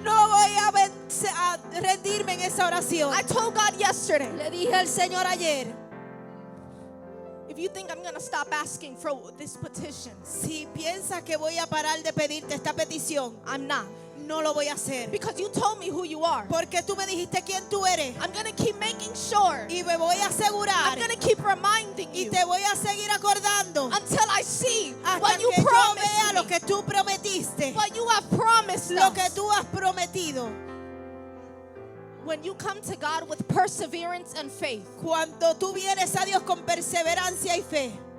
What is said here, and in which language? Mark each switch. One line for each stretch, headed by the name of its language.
Spanish: no voy a rendirme en esa oración.
English: I told God yesterday,
Spanish: Le dije al Señor ayer,
English: if you think I'm going to stop asking for this petition,
Spanish: si piensas que voy a parar de pedirte esta petición,
English: I'm not.
Spanish: no lo voy a hacer.
English: Because you told me who you are.
Spanish: Porque tú me dijiste quién tú eres.
English: I'm going to keep making sure.
Spanish: Y me voy a asegurar.
English: I'm going to keep reminding
Spanish: Y
English: you
Spanish: te voy a seguir acordando.
English: until I see
Spanish: Hasta
English: what you
Spanish: que yo
English: promised
Spanish: vea lo
English: me,
Spanish: que tú prometiste.
English: what you have promised
Spanish: Lo que
English: us.
Spanish: tú has prometido.
English: When you come to God with perseverance and faith,
Spanish: Cuando tú vienes a Dios con perseverancia y fe,